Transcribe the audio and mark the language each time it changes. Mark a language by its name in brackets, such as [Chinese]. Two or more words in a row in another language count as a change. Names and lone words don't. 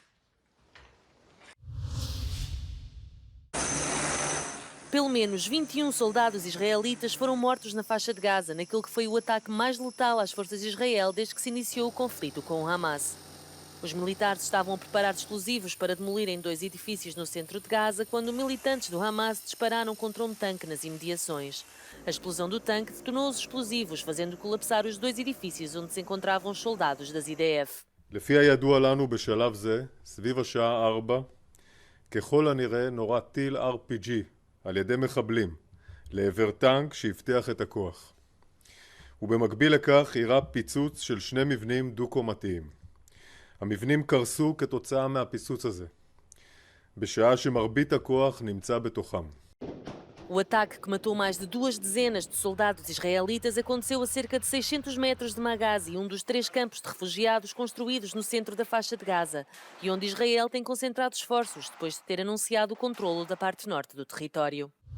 [Portuguese] Pelo menos 21 soldados israelitas foram mortos na faixa de Gaza, naquele que foi o ataque mais letal às forças de Israel desde que se iniciou o conflito com o Hamas. Os militares estavam a preparar explosivos para demolirem 2 edifícios no centro de Gaza quando militantes do Hamas dispararam contra um tanque nas imediações. A explosão do tanque detonou os explosivos, fazendo colapsar os 2 edifícios onde se encontravam os soldados das IDF. [Hebrew] לפי הידוע לנו בשלב זה, סביב השעה 4, ככל הנראה נורה טיל RPG על ידי מחבלים לעבר טנק שהבטיח את הכוח. ובמקביל לכך אירע פיצוץ של 2 מבנים דו-קומתיים. המבנים קרסו כתוצאה מהפיצוץ הזה, בשעה שמרבית הכוח נמצא בתוכם. [Portuguese] O ataque, que matou mais de 2 dezenas de soldados israelitas, aconteceu a cerca de 600 metros de Maghazi, um dos 3 campos de refugiados construídos no centro da faixa de Gaza, e onde Israel tem concentrado esforços depois de ter anunciado o controlo da parte norte do território.